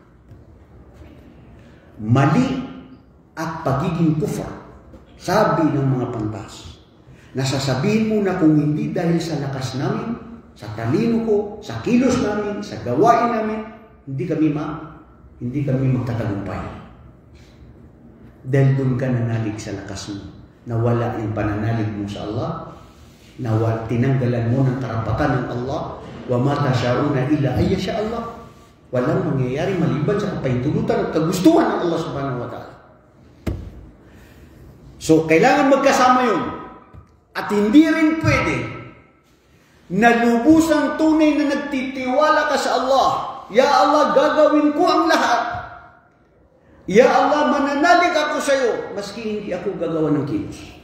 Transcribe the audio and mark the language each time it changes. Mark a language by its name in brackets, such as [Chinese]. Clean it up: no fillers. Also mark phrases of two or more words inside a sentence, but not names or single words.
[Filipino] Mali at pagiging kufar, sabi ng mga pantas, nasasabihin mo na kung hindi dahil sa lakas namin, sa talino ko, sa kilos namin, sa gawain namin, hindi kami magtatagumpay. Dahil doon ka nanalig sa lakas mo, nawala yung pananalig mo sa Allah, tinanggalan mo ng karapatan ng Allah, [Arabic] وما تشاءون إلا أن يشاء الله. [Filipino] Walang mangyayari maliban sa kapahintulutan at kagustuhan ng Allah [Arabic] سبحانه وتعالى. [Filipino] So, kailangan magkasama yun. At hindi rin pwede na lubusang tunay na nagtitiwala ka sa Allah. [Arabic] يا الله, [Filipino] gagawin ko ang lahat. [Arabic] يا الله, [Filipino] mananalig ako sa iyo, maski hindi ako gagawa ng kilos.